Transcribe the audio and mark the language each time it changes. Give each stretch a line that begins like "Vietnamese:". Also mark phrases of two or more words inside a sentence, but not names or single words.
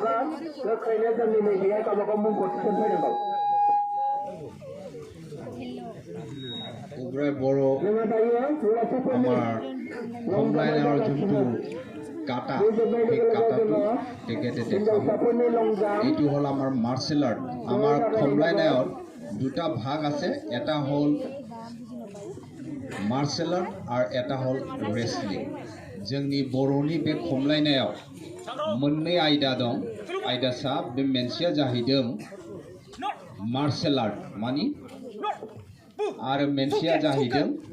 Assamese: বড়ো আমাৰ কমলাইনৰ যোনটো কাটা সেই কাটাটো তেখেতে দেখাব এইটো হ'ল আমাৰ
English: martial art
Assamese: আমাৰ খমলাইনায়ত দুটা ভাগ আছে এটা হ'ল
English: martial art
Bodo: और
Assamese: এটা হ'ল
Bodo: रेसलिंग जोंनि बर'नि बे खमलायनायाव मोननै आयदा दं आयदासा बे मोनसेया जाहैदों
English: martial art
Bodo: मानि आरो मोनसेया जाहैदों